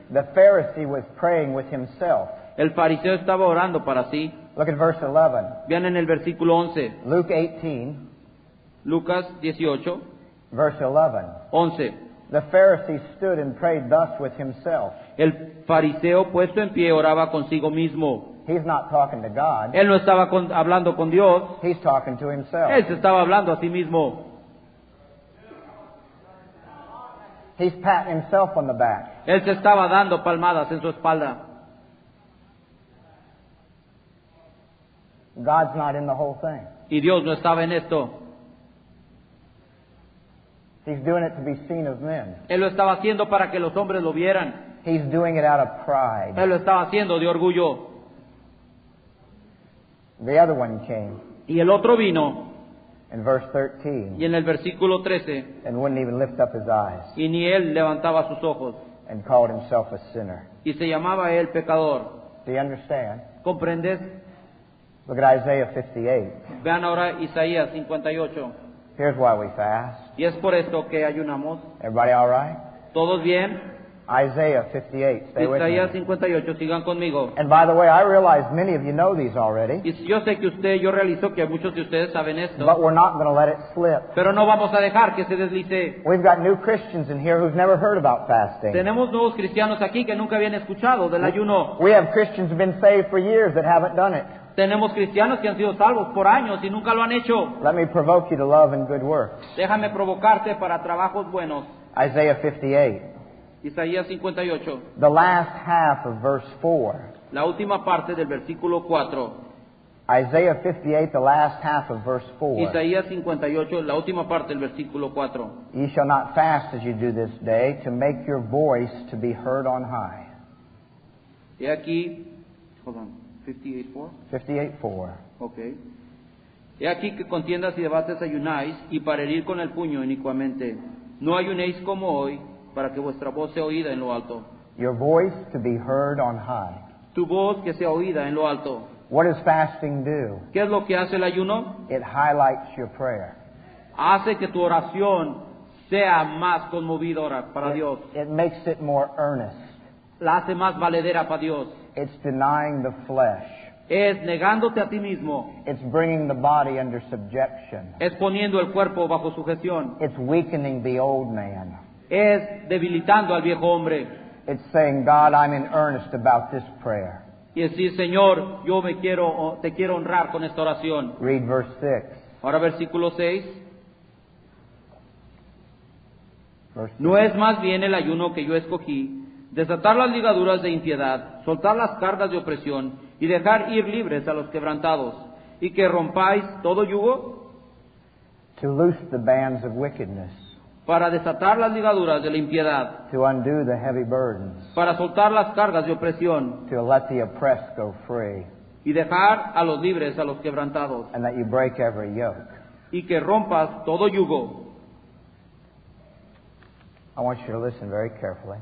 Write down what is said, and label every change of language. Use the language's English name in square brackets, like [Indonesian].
[English] the Pharisee was praying with himself. [Spanish] el fariseo estaba orando para sí. [English] Look at verse 11. [Spanish] Vean en el versículo 11, [English] Luke 18, [Spanish] Lucas 18, [English] verse 11. [Spanish] 11. [English] The Pharisee stood and prayed thus with himself. [Spanish] El fariseo, puesto en pie, oraba consigo mismo. [English] He's not talking to God. [Spanish] Él no estaba hablando con Dios, [English] He's talking to himself. [Spanish] él se estaba hablando a sí mismo. [English] He's patting himself on the back. [Spanish] Él se estaba dando palmadas en su espalda. [English] God's not in the whole thing. [Spanish] Y Dios no estaba en esto. [English] He's doing it to be seen of men. [Spanish] Él lo estaba haciendo para que los hombres lo vieran. [English] He's doing it out of pride. [Spanish] Él lo estaba haciendo de orgullo. [English] The other one came [Spanish] Y el otro vino, [English] in verse 13 [Spanish] y en el versículo 13, [English] and wouldn't even lift up his eyes [Spanish] y ni él levantaba sus ojos, [English] and called himself a sinner. [Spanish] y se llamaba él pecador. [English] Do you understand? [Spanish] ¿Comprendes? [English] Look at Isaiah 58. [Spanish] Vean ahora Isaías 58. [English] Here's why we fast. [Spanish] Y es por esto que ayunamos. [English] Everybody all right? [Spanish] ¿Todos bien? [English] Isaiah 58. Stay with [Spanish] Isaías [English] me. [Spanish] 58, sigan conmigo. [English] And by the way, I realize many of you know these already, [Spanish] Y yo sé que yo realizo que muchos de ustedes saben esto, [English] but we're not going to let it slip. [Spanish] pero no vamos a dejar que se deslice. [English] We've got new Christians in here who've never heard about fasting. [Spanish] Tenemos nuevos cristianos aquí que nunca habían escuchado del ayuno. [English] We have Christians who've been saved for years that haven't done it. [Spanish] Tenemos cristianos que han sido salvos por años y nunca lo han hecho. [English] Let me provoke you to love and good works. [Spanish] Déjame provocarte para trabajos buenos. [English] Isaiah 58, [Spanish] Isaías 58, [English] the last half of verse 4. [Spanish] la última parte del versículo 4. [English] Isaiah 58, the last half of verse 4. [Spanish] Isaías 58, la última parte del versículo 4. [English] Ye shall not fast as you do this day, to make your voice to be heard on high. [Spanish] Y aquí, [English] hold on, [Spanish] 58:4. 58:4. Ok. He aquí que contiendas y debates ayunáis, y para herir con el puño inicuamente. No ayunéis como hoy, para que vuestra voz sea oída en lo alto. [English] Your voice to be heard on high. [Spanish] Tu voz que sea oída en lo alto. [English] What does fasting do? [Spanish] ¿Qué es lo que hace el ayuno? [English] It highlights your prayer. [Spanish] Hace que tu oración sea más conmovidora para Dios. [English] It makes it more earnest. [Spanish] La hace más valedera para Dios. [English] It's denying the flesh. [Spanish] Es negándote a ti mismo. [English] It's bringing the body under subjection. [Spanish] Es poniendo el cuerpo bajo sujeción. [English] It's weakening the old man. [Spanish] Es debilitando al viejo hombre. [English] It's saying, God, I'm in earnest about this prayer. [Spanish] Y decir, Señor, yo te quiero honrar con esta oración. [English] Read verse 6. [Spanish] Ahora versículo 6. [English] Verse 6. [Spanish] No es más bien el ayuno que yo escogí, desatar las ligaduras de impiedad, soltar las cargas de opresión y dejar ir libres a los quebrantados, y que rompáis todo yugo, [English] To loose the bands of wickedness. [Spanish] para desatar las ligaduras de la impiedad, [English] To undo the heavy burdens. [Spanish] para soltar las cargas de opresión [English] To let the oppressed go free. [Spanish] y dejar a los libres a los quebrantados, [English] And that you break every yoke. [Spanish] y que rompas todo yugo. [English] I want you to listen very carefully.